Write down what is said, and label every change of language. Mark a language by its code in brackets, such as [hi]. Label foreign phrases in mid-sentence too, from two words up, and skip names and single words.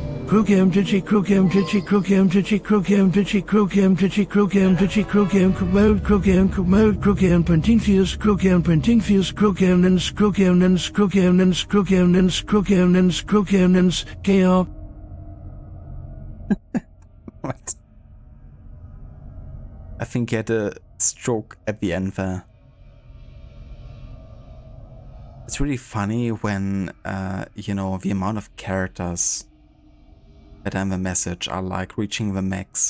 [en] Crookham, Ditchy Crookham, Ditchy Crookham, Ditchy Crookham, Ditchy Crookham, Ditchy Crookham, Ditchy Crookham, Commode Crookham, Printingfields Crookham, Printingfields Crookham, Nens Crookham, Nens Crookham, Nens Crookham, Nens Crookham, Nens Crookham, Nens KR. What? I think he had a stroke at the end there. It's really funny when, you know, the amount of characters that are in the message are like reaching the max.